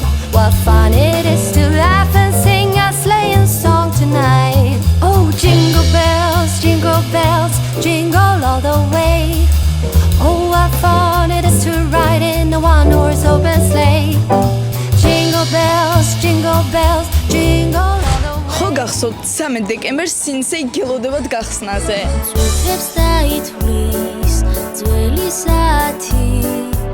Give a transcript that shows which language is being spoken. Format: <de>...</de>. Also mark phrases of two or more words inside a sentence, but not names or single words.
<en>What fun it is to laugh and sing a sleighing song tonight. Oh, jingle bells, jingle all the way. Oh, what fun it is to ride in a one-horse open sleigh. Jingle bells, jingle all the way.</en> <ka>ხო გახსოვთ 13 დეკემბერს სინსეი გელოდებათ გახსნაზე. წუთებს დაითვლის ძველი საათი.</ka>